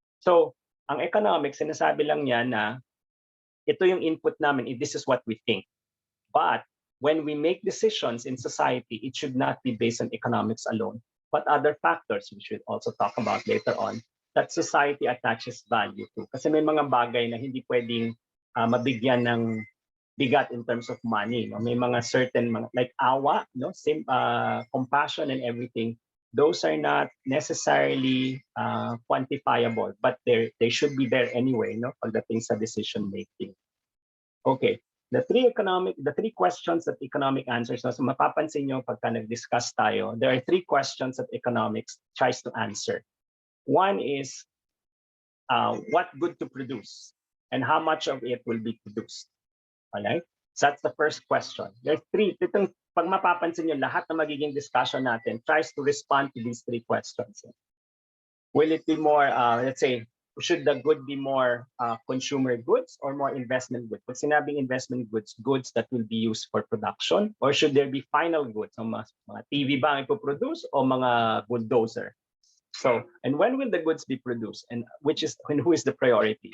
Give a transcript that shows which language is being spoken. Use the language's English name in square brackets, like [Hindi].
[Filipino] So ang economics, sinasabi lang niya na ito yung input namin, [English] this is what we think. But when we make decisions in society, it should not be based on economics alone, but other factors we should also talk about later on that society attaches value to. [Filipino] Kasi may mga bagay na hindi pwedeng mabigyan ng bigat [English] in terms of money. [Filipino] No? [English] May mga certain, like awa, compassion and everything, those are not necessarily quantifiable, but they should be there anyway, [Filipino] pagdating sa [English] decision making. Okay, the three questions that economic answers. [Filipino] So mapapansin nyo pagka nag-discuss tayo, [English] there are three questions that economics tries to answer. One is what good to produce and how much of it will be produced. All right? So that's the first question. There are three. [Filipino] Pag mapapansin nyo, lahat na magiging discussion natin [English] tries to respond to these three questions. Will it be more, let's say, should the good be more consumer goods or more investment goods? [Filipino] Pag sinabing [English] investment goods, goods that will be used for production, or should there be final goods? [Filipino] So, mga TV ba ang ipoproduce o mga bulldozer? [English] So, and when will the goods be produced? And who is the priority?